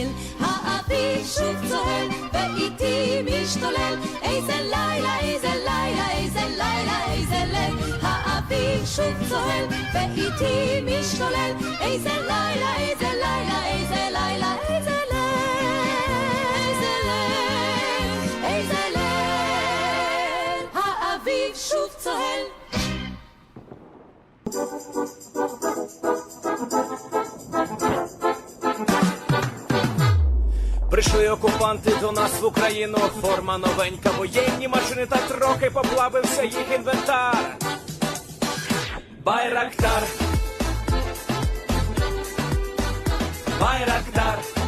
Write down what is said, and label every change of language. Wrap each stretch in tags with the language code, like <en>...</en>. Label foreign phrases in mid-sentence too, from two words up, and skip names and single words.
<he>האביב שוב צוהל ואיתי משתולל, איזה לילה, איזה לילה, איזה לילה, איזה ליל. האביב שוב צוהל ואיתי משתולל, איזה לילה, איזה לילה, איזה לילה, איזה ליל. שוב צוהל.</he> <uk>Прийшли окупанти до нас в Україну, форма новенька, воєнні машини, та трохи поплавився їх інвентар. Байрактар, Байрактар.</uk>